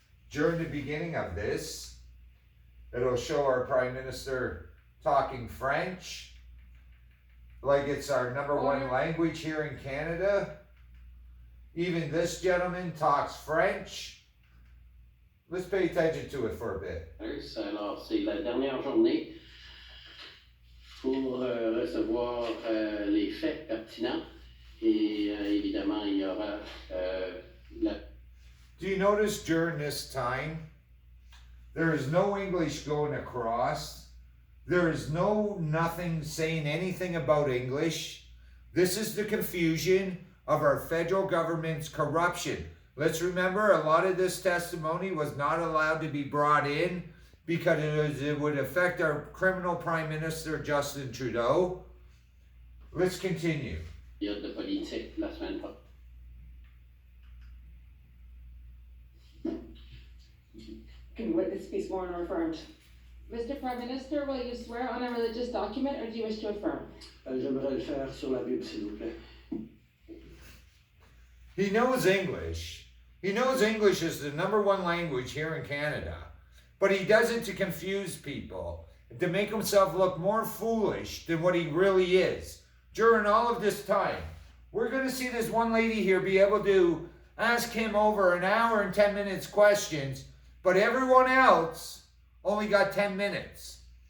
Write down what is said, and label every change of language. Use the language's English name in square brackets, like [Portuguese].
[English] During the beginning of this, it'll show our Prime Minister talking French, like it's our #1 language here in Canada. Even this gentleman talks French. Let's pay attention to it for a bit. [French] Alors, c'est la dernière journée pour recevoir les faits pertinents et évidemment, il y aura la... [English] Do you notice during this time, there is no English going across. There is nothing saying anything about English. This is the confusion of our federal government's corruption. Let's remember, a lot of this testimony was not allowed to be brought in because it would affect our criminal Prime Minister, Justin Trudeau. Let's continue. [French] de politique la semaine prochaine. [English] Can witness be sworn or affirmed? Mr. Prime Minister, will you swear on a religious document or do you wish to affirm? [French] J'aimerais le faire sur la Bible, s'il vous plaît. [English] He knows English. He knows English is the #1 language here in Canada. But he does it to confuse people, to make himself look more foolish than what he really is. During all of this time, we're going to see this one lady here be able to ask him over an hour and 10 minutes questions, but everyone else only got 10 minutes.